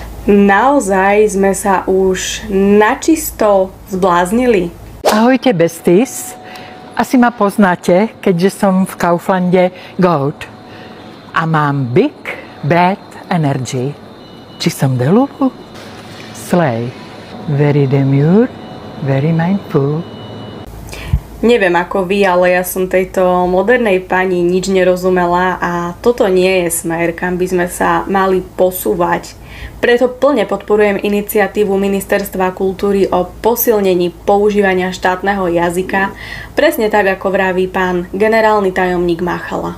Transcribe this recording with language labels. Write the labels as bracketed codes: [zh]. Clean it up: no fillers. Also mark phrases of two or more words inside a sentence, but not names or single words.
[sk] Naozaj sme sa už načisto zbláznili? Ahojte besties, asi ma poznáte, keďže som v Kauflande Goat a mám [en] big bad energy. [sk] Či som deluhu? Slay. [en] Very demure, very mindful. [sk] Neviem ako vy, ale ja som tejto modernej pani nič nerozumela a toto nie je smer, kam by sme sa mali posúvať. Preto plne podporujem iniciatívu Ministerstva kultúry o posilnení používania štátneho jazyka, presne tak ako vraví pán generálny tajomník Machala.